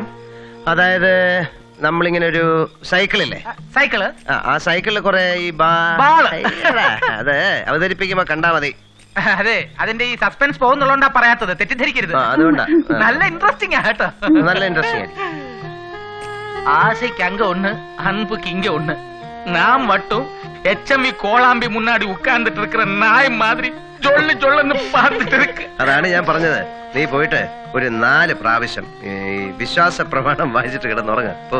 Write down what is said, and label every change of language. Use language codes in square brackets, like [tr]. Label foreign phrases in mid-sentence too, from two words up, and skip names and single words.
[ml] അതായത് നമ്മളിങ്ങനെ ഒരു സൈക്കിളില്ലേ, സൈക്കിള്, ആ സൈക്കിളിൽ കുറെ ഈ അത് അവതരിപ്പിക്കുമ്പോ കണ്ടാ മതി. അതെ, അതിന്റെ ഈ സസ്പെൻസ് പോകുന്നുള്ളതുകൊണ്ടാ പറയാത്തത്, തെറ്റിദ്ധരിക്കരുത്. അതുകൊണ്ടാ നല്ല ഇൻട്രസ്റ്റിംഗ് ആട്ടോ, നല്ല ഇൻട്രസ്റ്റിംഗ്. [ta] ஆசைக்கு அங்க ஒண்ணு, அன்புக்கு இங்க ஒண்ணு. நான் மட்டும் HMV கோளாம்பி முன்னாடி உட்கார்ந்துட்டு இருக்கிற நாய் மாதிரி ஜொல்லு ஜொல்லுன்னு பார்த்துட்டு இருக்கு. [ml] അതാണ് ഞാൻ പറഞ്ഞത്, നീ പോയിട്ട് ഒരു 4 പ്രാവശ്യം ഈ വിശ്വാസ പ്രമാണം വായിച്ചിട്ട് കിടന്നുറങ്ങ.